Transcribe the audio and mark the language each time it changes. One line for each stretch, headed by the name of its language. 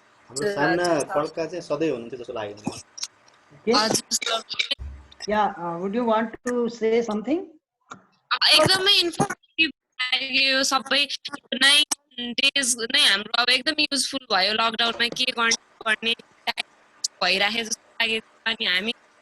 Nepali: हाम्रो सामना खड्का चाहिँ सधैँ हुनुहुन्थ्यो जस्तो लाग्यो।
English: Yeah, would you want to say something?
Nepali: एकदमै इन्फर्मेटिभ लाग्यो सबै
English: 9 days
Nepali: नै हाम्रो अब एकदमै युजफुल भयो लकडाउनमा के गर्ने भइराखे जस्तो लागेको अनि हामी